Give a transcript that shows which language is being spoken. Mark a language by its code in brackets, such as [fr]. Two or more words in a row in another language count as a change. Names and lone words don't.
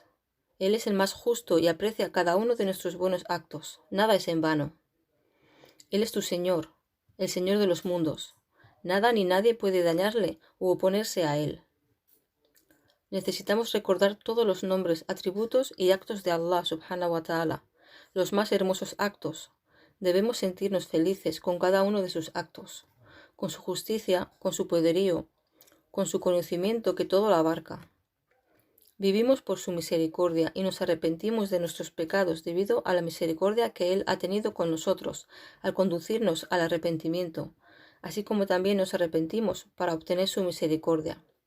[es] Él es el más justo y aprecia cada uno de nuestros buenos actos. Nada es en vano. Él es tu Señor, el Señor de los mundos. Nada ni nadie puede dañarle u oponerse a Él. Necesitamos recordar todos los nombres, atributos y actos de Allah [ar] سبحانه وتعالى, [es] los más hermosos actos. Debemos sentirnos felices con cada uno de sus actos, con su justicia, con su poderío, con su conocimiento que todo lo abarca. Vivimos por su misericordia y nos arrepentimos de nuestros pecados debido a la misericordia que Él ha tenido con nosotros al conducirnos al arrepentimiento, así como también nos arrepentimos para obtener su misericordia.